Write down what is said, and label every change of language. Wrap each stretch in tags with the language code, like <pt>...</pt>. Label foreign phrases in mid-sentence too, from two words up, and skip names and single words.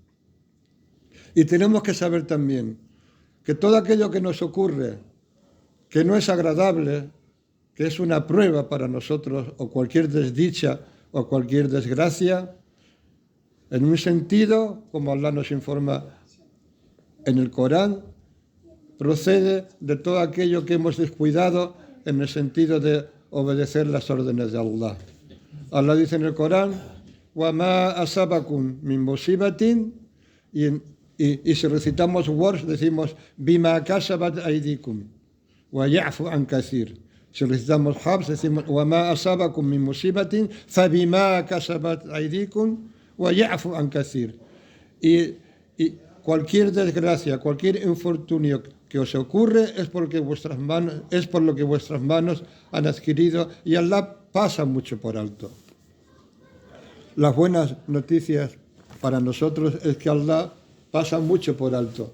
<es>Y tenemos que saber también que todo aquello que nos ocurre, que no es agradable, que es una prueba para nosotros, o cualquier desdicha o cualquier desgracia, en un sentido, como Allah nos informa en el Corán, procede de todo aquello que hemos descuidado en el sentido de obedecer las órdenes de Allah. Allah dice en el Corán,</es> <ar>وَمَا أَصَابَكُم مِّن مُّصِيبَةٍ,</ar> <es>y si recitamos Wars decimos</es> <ar>بِمَا كَسَبَتْ أَيْدِيكُمْ وَيَعْفُ عَنْ كَثِيرٍ.</ar> <es>Si recitamos Habs decimos</es> <ar>وَمَا أَصَابَكُم مِّن مُّصِيبَةٍ فَبِمَا كَسَبَتْ أَيْدِيكُمْ وَيَعْفُ عَنْ كَثِيرٍ.</ar> <es>Y cualquier desgracia, cualquier infortunio que os ocurre es por lo que vuestras manos han adquirido, y Allah pasa mucho por alto. Las buenas noticias para nosotros es que Allah pasa mucho por alto.</es>